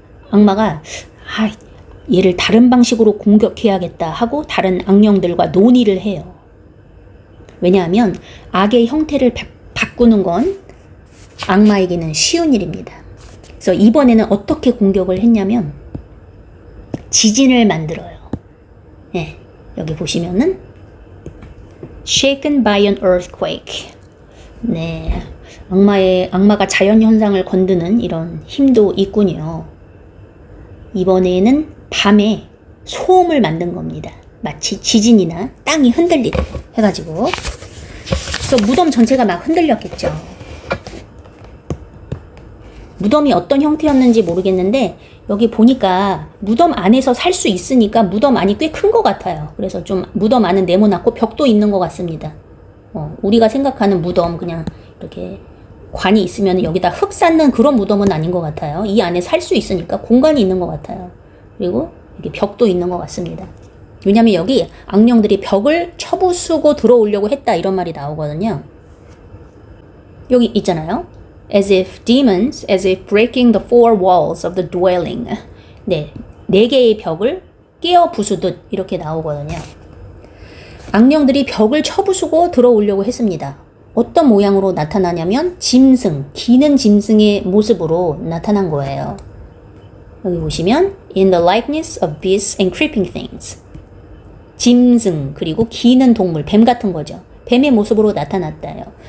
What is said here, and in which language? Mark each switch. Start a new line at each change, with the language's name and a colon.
Korean: 악마가 얘를 다른 방식으로 공격해야겠다 하고 다른 악령들과 논의를 해요. 왜냐하면 악의 형태를 바꾸는 건 악마에게는 쉬운 일입니다. 그래서 이번에는 어떻게 공격을 했냐면 지진을 만들어요. 네, 여기 보시면은
English: shaken by an earthquake.
Korean: 네, 악마가 자연 현상을 건드는 이런 힘도 있군요. 이번에는 밤에 소음을 만든 겁니다. 마치 지진이나 땅이 흔들리듯 해가지고. 그래서 무덤 전체가 막 흔들렸겠죠. 무덤이 어떤 형태였는지 모르겠는데 여기 보니까 무덤 안에서 살 수 있으니까 무덤 안이 꽤 큰 것 같아요. 그래서 좀 무덤 안은 네모났고 벽도 있는 것 같습니다. 우리가 생각하는 무덤 그냥 이렇게 관이 있으면 여기다 흙 쌓는 그런 무덤은 아닌 것 같아요. 이 안에 살 수 있으니까 공간이 있는 것 같아요. 그리고 여기 벽도 있는 것 같습니다. 왜냐면 여기 악령들이 벽을 쳐부수고 들어오려고 했다 이런 말이 나오거든요. 여기 있잖아요.
English: as if breaking the four walls of the dwelling.
Korean: 네, 4개의 벽을 깨어 부수듯 이렇게 나오거든요. 악령들이 벽을 쳐부수고 들어오려고 했습니다. 어떤 모양으로 나타나냐면 짐승, 기는 짐승의 모습으로 나타난 거예요. 여기 보시면
English: in the likeness of beasts and creeping things.
Korean: 짐승 그리고 기는 동물, 뱀 같은 거죠. 뱀의 모습으로 나타났대요.